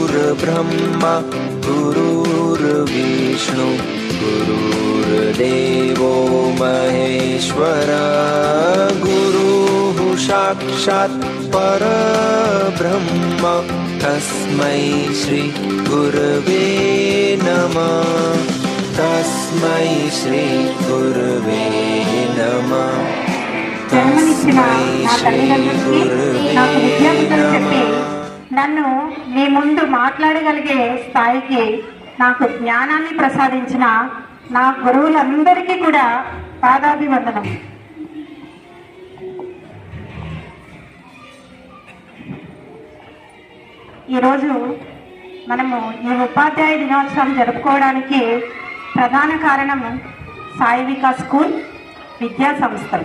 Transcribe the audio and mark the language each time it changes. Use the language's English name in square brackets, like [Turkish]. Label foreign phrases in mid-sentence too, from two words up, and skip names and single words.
[Sanskrit] गुरुर्ब्रह्मा गुरुर्विष्णु गुरुर्देवो महेश्वरा गुरुः साक्षात् परब्रह्म तस्मै श्री गुरवे नमः तस्मै श्री गुरवे नमः [Telugu] జన్మనిచ్చిన నా తల్లిదండ్రులకి నాకు విద్యాబుద్ధులు చెప్పి నన్ను మీ ముందు మాట్లాడగలిగే స్థాయికి నాకు జ్ఞానాన్ని ప్రసాదించిన నా గురువులందరికీ కూడా పాదాభివందనం. ఈరోజు మనము ఈ ఉపాధ్యాయ దినోత్సవం జరుపుకోవడానికి ప్రధాన కారణం సాయి వికాస్ స్కూల్ విద్యా సంస్థలు.